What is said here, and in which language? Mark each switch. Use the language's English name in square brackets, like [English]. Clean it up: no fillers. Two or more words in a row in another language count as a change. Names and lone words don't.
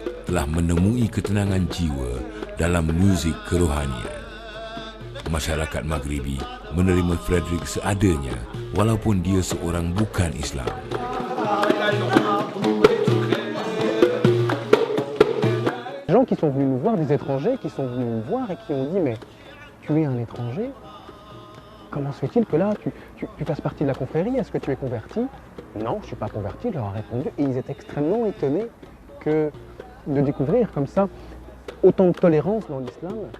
[Malay] telah menemui ketenangan jiwa dalam muzik kerohanian. Masyarakat Maghribi menerima Frederick seadanya walaupun dia seorang bukan Islam. [French] Des gens qui sont venus nous voir, des étrangers qui sont venus nous voir et qui ont dit mais tu es un étranger, comment se fait-il que là tu fasses partie de la confrérie, est-ce que tu es converti? Non, je ne suis pas converti, je leur ai répondu et ils étaient extrêmement étonnés de découvrir comme ça autant de tolérance dans l'islam.